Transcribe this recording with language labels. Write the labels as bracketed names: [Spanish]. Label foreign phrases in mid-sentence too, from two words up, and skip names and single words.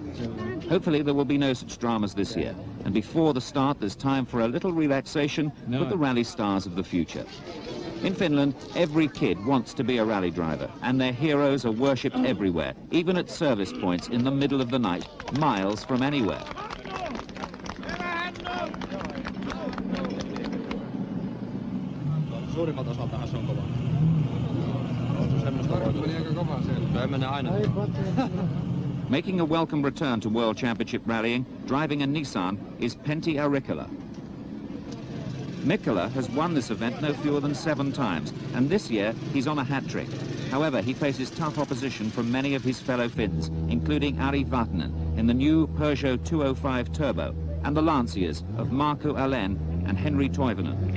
[English] Hopefully there will be no such dramas this year, and before the start there's time for a little relaxation with the rally stars of the future. In Finland, every kid wants to be a rally driver, and their heroes are worshipped everywhere, even at service points in the middle of the night, miles from anywhere. [Finnish] Suurimmalta osaltahan se on kova. Semmoista meni aika kova se. Ei mene aina. [English] Making a welcome return to World Championship rallying, driving a Nissan, is Pentti Arikala. Mikkola has won this event no fewer than 7 times, and this year he's on a hat-trick. However, he faces tough opposition from many of his fellow Finns, including Ari Vatanen in the new Peugeot 205 Turbo, and the Lanciers of Markku Alén and Henri Toivonen.